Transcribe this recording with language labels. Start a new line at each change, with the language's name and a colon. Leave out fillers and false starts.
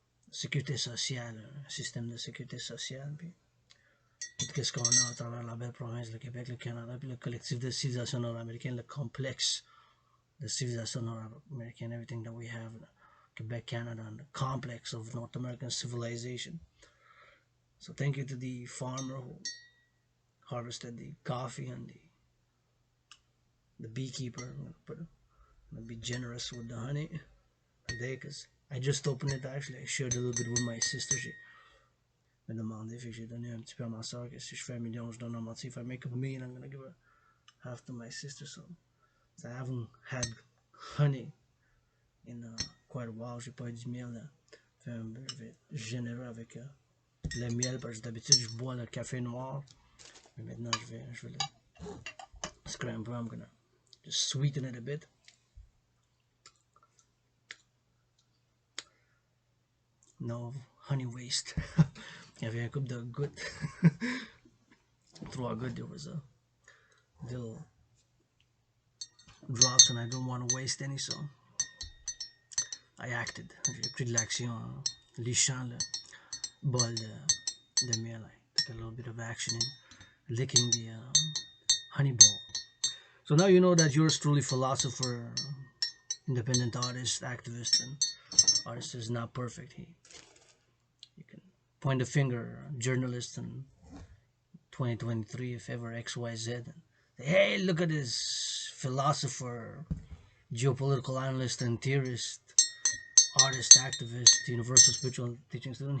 French: sécurité sociale, un système de sécurité sociale, puis qu'est-ce qu'on a à travers la belle province, le Québec, le Canada, puis le collectif de civilisation nord-américaine, le complexe de civilisation nord-américaine,
English: everything that we have in Quebec, Canada, and the complex of North American civilization. So thank you to the farmer who harvested the coffee and the beekeeper. I'm gonna be generous with the honey today because I just opened it actually. I shared a little bit with my sister.
French: She me demandé, fait que j'ai donné un petit peu à ma soeur que si je fais 1 million, je donne la moitié.
English: If I make $1 million, I'm gonna give half to my sister. So I haven't had honey in quite a while.
French: J'ai pas eu du miel. Je vais être généreux avec le miel parce que d'habitude je bois le café noir. Mais maintenant je vais le scramble.
English: I'm gonna just sweeten it a bit. No honey waste.
French: Il y avait un couple de gouttes. 3 gouttes.
English: There was a little drops and I don't want to waste any, so I acted.
French: J'ai pris de l'action en lichant le bol de miel.
English: I took a little bit of action in licking the honey bowl. So now you know that yours truly, philosopher, independent artist, activist, and artist is not perfect. You can point a finger, journalist in 2023, if ever XYZ, and say, hey, look at this philosopher, geopolitical analyst and theorist, artist, activist, universal spiritual teaching student.